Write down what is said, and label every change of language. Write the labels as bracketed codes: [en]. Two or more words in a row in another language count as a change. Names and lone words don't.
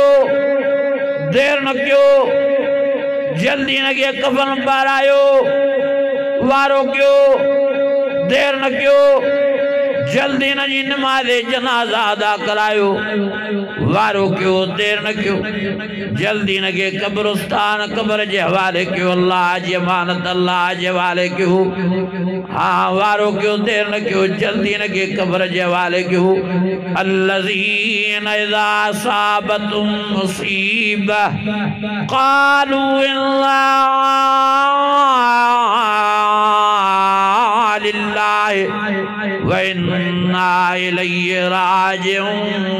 [sd] देर न कयो, जल्दी न कयो, कफन पारायो, वारो कयो, देर न कयो, जल्दी न जी नमाज़ जनाज़ा अदा करायो, वारो कयो, देर न कयो, जल्दी न के कब्रिस्तान कब्र जे हवाले कयो, अल्लाह जी अमानत अल्लाह जे हवाले कयो। हाँ वारो कयो, देर न कयो, जल्दी न के कब्र जे हवाले कयो। [ar] الذين إذا أصابتهم مصيبة قالوا إنا لله وإنا إليه راجعون.